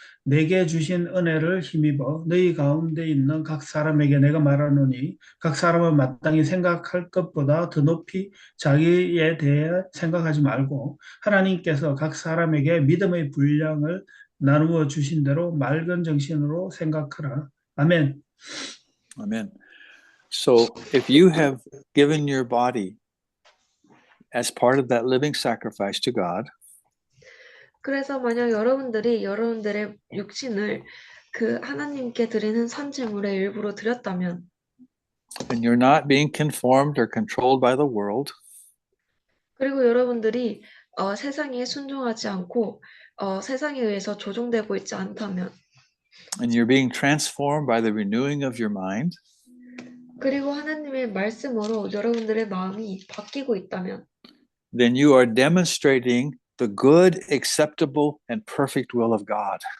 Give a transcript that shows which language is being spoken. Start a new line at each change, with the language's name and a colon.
Korean: 내게 주신 은혜를 힘입어 너희 가운데 있는 각 사람에게 내가 말하노니 각 사람은 마땅히 생각할 것보다 더 높이 자기에 대해 생각하지 말고 하나님께서 각 사람에게 믿음의 분량을 나누어 주신 대로 맑은 정신으로 생각하라. 아멘.
English: Amen. So if you have given your body as part of that living sacrifice to God,
Korean: 그래서 만약 여러분들이 여러분들의 육신을 그 하나님께 드리는 산제물의 일부로 드렸다면
English: and you're not being conformed or controlled by the world,
Korean: 그리고 여러분들이 세상에 순종하지 않고 세상에 의해서 조종되고 있지 않다면
English: and you're being transformed by the renewing of your mind,
Korean: 그리고 하나님의 말씀으로 여러분들의 마음이 바뀌고 있다면
English: then you are demonstrating the good, acceptable, and perfect will of God.